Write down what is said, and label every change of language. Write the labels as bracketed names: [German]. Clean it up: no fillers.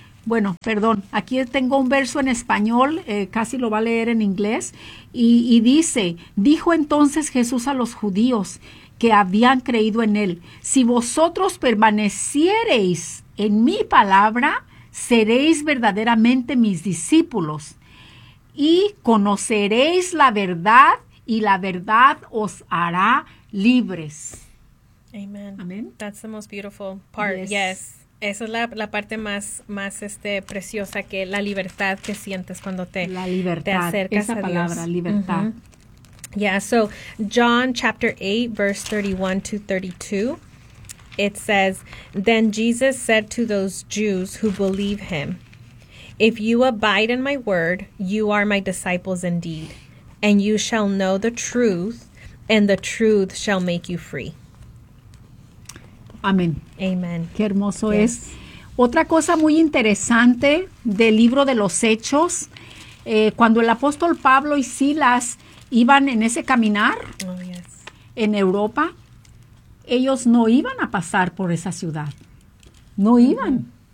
[Spanish] Bueno, perdón, aquí tengo un verso en español, casi lo va a leer en inglés, y dice, dijo entonces Jesús a los judíos que habían creído en él, si vosotros permaneciereis en mi palabra, seréis verdaderamente mis discípulos, y conoceréis la verdad, y la verdad os hará libres. [English] Amen. Amen. That's the most beautiful part. Yes. [Spanish] Esa es la parte más preciosa, que la libertad que sientes cuando te acercas esa a Dios. La palabra, libertad. Mm-hmm. [English] Yeah, so John chapter 8, verse 31-32, it says, then Jesus said to those Jews who believe him, if you abide in my word, you are my disciples indeed, and you shall know the truth, and the truth shall make you free. [Spanish] Amén. [English] Amen. [Spanish] Qué hermoso es. Otra cosa muy interesante del libro de los Hechos, cuando el apóstol Pablo y Silas iban en ese caminar en Europa, ellos no iban a pasar por esa ciudad. No iban.